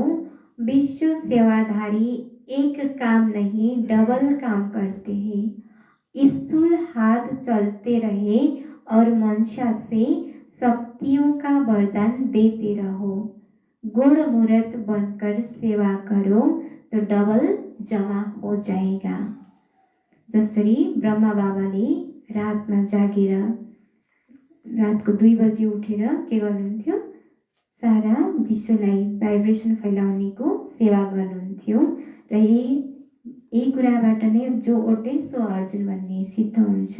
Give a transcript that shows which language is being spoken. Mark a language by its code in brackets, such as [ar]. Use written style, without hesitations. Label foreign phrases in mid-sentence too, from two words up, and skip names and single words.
[hi] विश्व सेवाधारी एक काम नहीं डबल काम करते हैं। स्थूल हाथ चलते रहे और मनसा से शक्तियों का वरदान देते रहो। गुण मूर्त बनकर सेवा करो तो डबल जमा हो जाएगा। [ne] जसरी ब्रह्मा बाबाले रातमा जागेर रातको 2 बजे उठेर के गर्नुहुन्थ्यो? सारा विश्वलाई भाइब्रेसन फैलाउनेको सेवा गर्नुहुन्थ्यो। र यही कुराबाट नै [hi] जो ओटे सो अर्जुन [ne] भन्ने सिद्ध हुन्छ।